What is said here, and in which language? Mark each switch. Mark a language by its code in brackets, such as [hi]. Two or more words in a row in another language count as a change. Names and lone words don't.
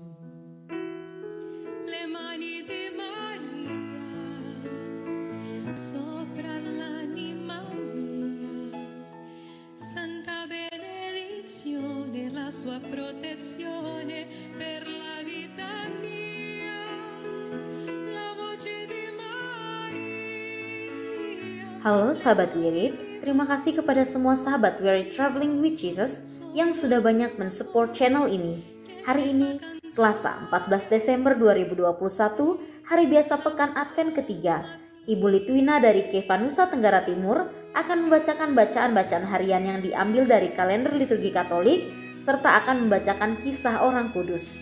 [it] Le mani di Maria sopra l'anima mia, santa benedizione, la sua protezione per la vita mia. La voce di Maria. [id] Halo sahabat Wirid, terima kasih kepada semua sahabat Wirid Traveling with Jesus yang sudah banyak mensupport channel ini. Hari ini, Selasa 14 Desember 2021, hari biasa pekan Advent ketiga. Ibu Litwina dari Keva Nusa Tenggara Timur akan membacakan bacaan-bacaan harian yang diambil dari kalender liturgi Katolik, serta akan membacakan kisah orang kudus.